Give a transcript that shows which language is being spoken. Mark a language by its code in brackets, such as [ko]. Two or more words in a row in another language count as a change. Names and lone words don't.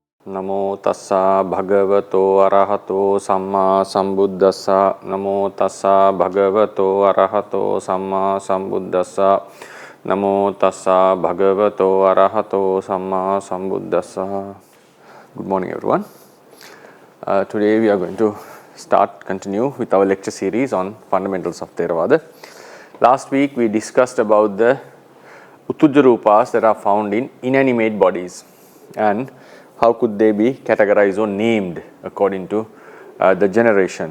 [pi] Namo tassa bhagavato arahato samma sambuddhassa. Namo tassa bhagavato arahato samma sambuddhassa. Namo tassa bhagavato arahato samma sambuddhassa. [en] Good morning, everyone. Today we are going to continue with our lecture series on fundamentals of Theravada. Last week we discussed about the Uttujja-rūpas that are found in inanimate bodies and how could they be categorized or named according to the generation.